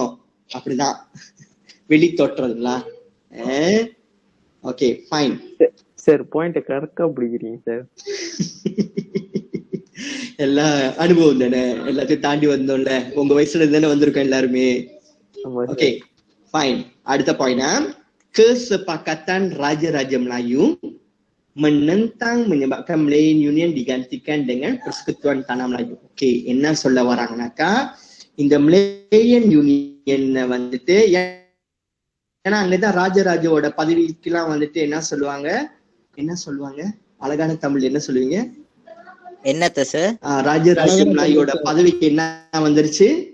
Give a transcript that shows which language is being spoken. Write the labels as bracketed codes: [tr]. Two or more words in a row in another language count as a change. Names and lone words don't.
[ta] அப்படிதான் வெளி தோற்றதுங்களா? [en] okay fine [ta] சார், பாயிண்ட் கரெக்டா பிடிக்கிறீங்க சார். எல்லா அனுபவம் தானே, எல்லாத்தையும் தாண்டி வந்தோம்ல, உங்க வயசுல தானே வந்திருக்கோம் எல்லாருமே. [en] ஓகே fine. [ta] அடுத்த பாயிண்ட், [ms] kesepakatan Raja-Raja Melayu menentang menyebabkan Malayan Union digantikan dengan Persekutuan Tanah Melayu. [ta] ஓகே, என்ன சொல்ல வராங்கனாக்கா, இந்த Malayan Union வந்துட்டு ஏன்னா அங்கதான் ராஜராஜோட பதவிக்கெல்லாம் வந்துட்டு என்ன சொல்லுவாங்க அழகான தமிழ் என்ன சொல்லுவீங்க? என்னத்த சார்? ராஜராஜ மலாயோட பதவிக்கு என்ன வந்துருச்சு?